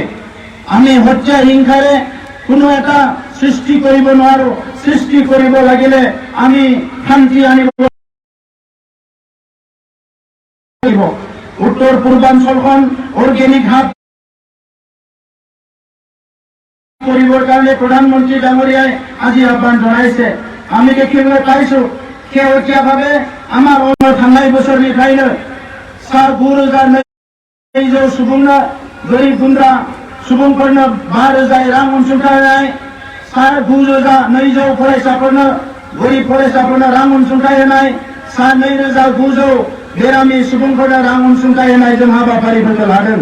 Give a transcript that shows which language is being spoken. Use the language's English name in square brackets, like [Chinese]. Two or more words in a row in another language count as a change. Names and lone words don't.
[Assamese] আমি হত্যা হিংসাৰে কোনো এটা সৃষ্টি কৰিব নোৱাৰো, সৃষ্টি কৰিব লাগিলে আমি শান্তি আনিব লাগিব। উত্তৰ পূৰ্বাঞ্চলখন [English] organic hub [Assamese] কৰিবৰ কাৰণে প্ৰধানমন্ত্ৰী ডাঙৰীয়াই আজি আহ্বান জনাইছে। আমি দেখিবলৈ পাইছো শেহতীয়াভাৱে আমাৰ থানাই [Bodo] বছৰनिफ्रायनो सा 9,000 सुबुंनो गोरिब गुन्द्रा सुबुंफोरनो 5,000 रां अनसुंथाइ होनाय, सा 9,200 फरायसाफोरनो गोरिब फरायसाफोरनो रां अनसुंथाइ होनाय, सा 2,900 बेरामि सुबुंफोरनो रां अनसुंथाइ होनाय जों हाबाफारिफोरखौ लादों।